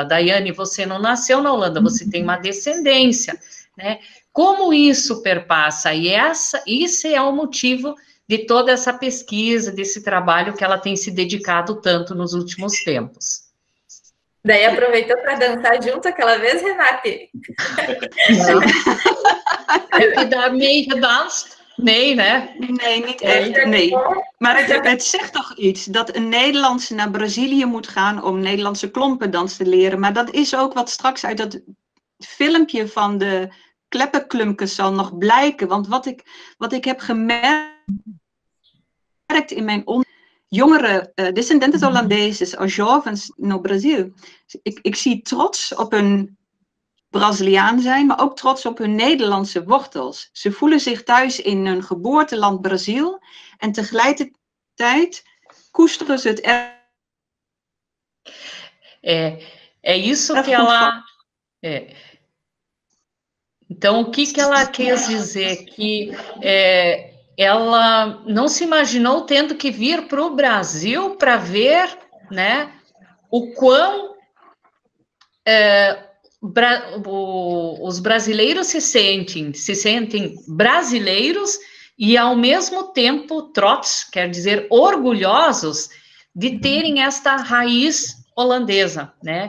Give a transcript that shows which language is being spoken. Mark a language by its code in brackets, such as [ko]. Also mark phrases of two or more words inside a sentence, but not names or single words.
[pt] Daiane, você não nasceu na Holanda, você tem uma descendência, né? Como isso perpassa? E esse é o motivo de toda essa pesquisa, desse trabalho que ela tem se dedicado tanto nos últimos tempos. Daí aproveitou para dançar junto aquela vez, Renate? Não. [nl] Heb je daarmee gedanst? Nee, né? Nee, niet echt, nee. Maar het zegt toch iets, dat een Nederlandse naar Brazilië moet gaan om Nederlandse klompendans te leren. Maar dat is ook wat straks uit dat filmpje van de Kleppenklumpkes zal nog blijken. Want wat ik heb gemerkt in mijn jongere [pt] descendentes Holandeses [nl] als [pt] jovens no Brasil. [nl] Ik zie trots op hun Braziliaan zijn, maar ook trots op hun Nederlandse wortels. Ze voelen zich thuis in hun geboorteland Brazil en tegelijkertijd koesteren ze het [pt] É isso que ela... Então, o que ela quis dizer? Que ela não se imaginou tendo que vir para o Brasil para ver, né, o quão os brasileiros se sentem brasileiros e, ao mesmo tempo, trots, quer dizer, orgulhosos de terem esta raiz holandesa, né?